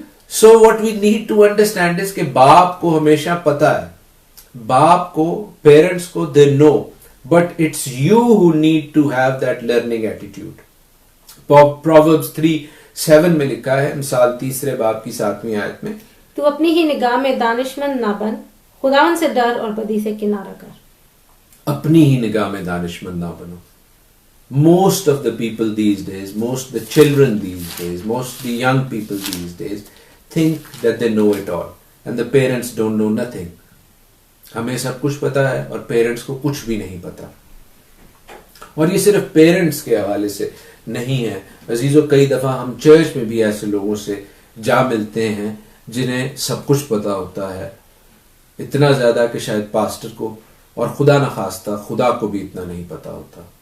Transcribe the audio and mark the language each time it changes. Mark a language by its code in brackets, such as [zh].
[en] so what we need to understand is [ur] کہ باپ کو ہمیشہ پتا ہے, باپ کو, پیرنٹس کو [en] They know, but it's you who need to have that learning attitude. [ur] پرووربس 3:7 میں لکھا ہے, مثال 3 باب کی 7ویں آیت میں, تو اپنی ہی نگاہ میں دانشمند نہ بن, خداوند سے ڈر اور بدی سے کنارہ کر. اپنی ہی نگاہ میں دانشمند نہ بنو. [en] Most of the people these days, most the children these days, most the young people these days think that they know it all and the parents don't know nothing. [ur] ہمیں سب کچھ پتا ہے اور پیرنٹس کو کچھ بھی نہیں پتا. اور یہ صرف پیرنٹس کے حوالے سے نہیں ہے عزیزو, کئی دفعہ ہم چرچ میں بھی ایسے لوگوں سے جا ملتے ہیں جنہیں سب کچھ پتا ہوتا ہے, اتنا زیادہ کہ شاید پاسٹر کو اور خدا نخواستہ خدا کو بھی اتنا نہیں پتا ہوتا.